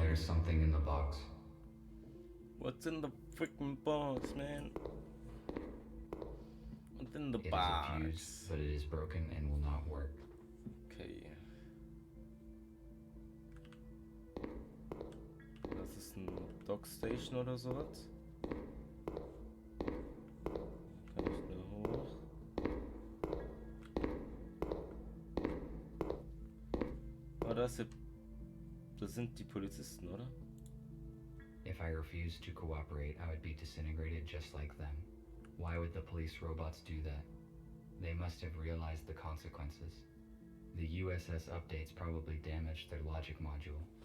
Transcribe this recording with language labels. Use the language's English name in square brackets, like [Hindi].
[English] There's something in the box. What's in the freaking box, man? What's in the It is a box? fuse, but it is broken and will not work. Okay. [German] Das ist ein Dockstation oder sowas. Kann ich da hoch? Oh, das sind die Polizisten, oder? [English] If I refused to cooperate, I would be disintegrated just like them. Why would the police robots do that? They must have realized the consequences. The USS updates probably damaged their logic module.